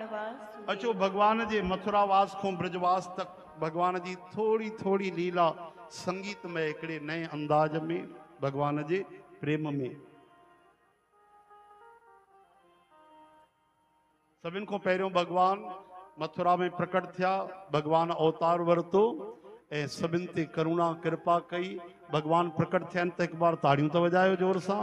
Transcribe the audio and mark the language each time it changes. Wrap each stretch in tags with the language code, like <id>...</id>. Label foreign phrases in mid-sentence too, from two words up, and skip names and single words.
<sd>अचो भगवान जे मथुरावास को ब्रजवास तक भगवान जी थोड़ी थोड़ी लीला संगीत में हिकिड़े नए अंदाज में भगवान जे प्रेम में। सभिनि को पहिरियों भगवान मथुरा में प्रकट थिया, भगवान अवतार वरतो ऐं सभिनि ते करुणा कृपा कई, भगवान प्रकट थिया त हिकु बार ताड़ियूं त वजायो जोर सां।</sd>